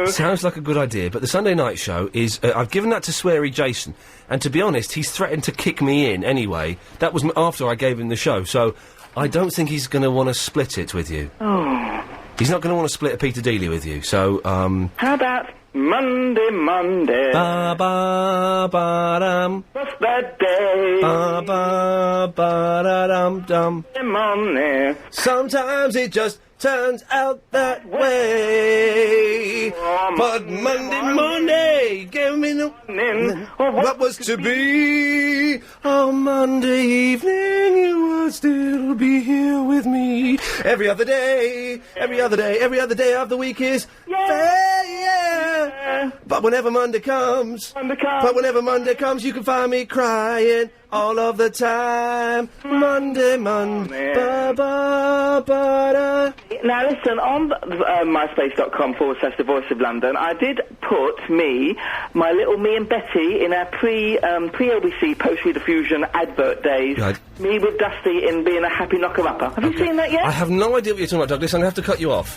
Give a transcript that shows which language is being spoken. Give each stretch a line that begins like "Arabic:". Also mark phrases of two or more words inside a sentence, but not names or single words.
English: Sounds like a good idea, but the Sunday night show is... I've given that to Sweary Jason, and to be honest, he's threatened to kick me in anyway. That was after I gave him the show, so I don't think he's going to want to split it with you. Oh. He's not going to want to split a Peter Dealey with you, so, How about Monday? Ba-ba-ba-dum. What's that day? Ba-ba-ba-da-dum-dum. Monday. Sometimes it just turns out that way. But Monday, give me the... What was to be? Oh, Monday evening, you will still be here with me. Every other day of the week is fair, yeah. But whenever Monday comes, you can find me crying all of the time. Monday, ba-ba-ba-da. Now listen, on myspace.com/The Voice of London, I did put my little me and Betty in our pre-LBC post-rediffusion advert days. Right. Me with Dusty in being a happy knocker-upper. Have you seen that yet? I have no idea what you're talking about, Douglas. I'm going to have to cut you off.